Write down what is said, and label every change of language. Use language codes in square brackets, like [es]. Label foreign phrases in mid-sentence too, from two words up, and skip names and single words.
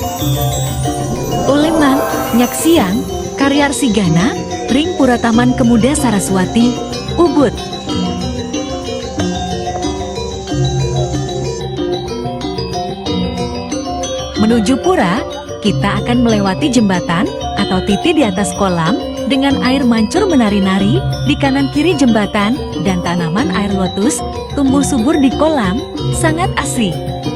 [ban] Uleman, Nyaksiang, Karyarsigana, Ring Pura Taman Kemuda Saraswati, Ubud. [id] Menuju pura, kita akan melewati jembatan atau titik di atas kolam dengan air mancur menari-nari di kanan kiri jembatan dan tanaman air lotus tumbuh subur di kolam, sangat asri.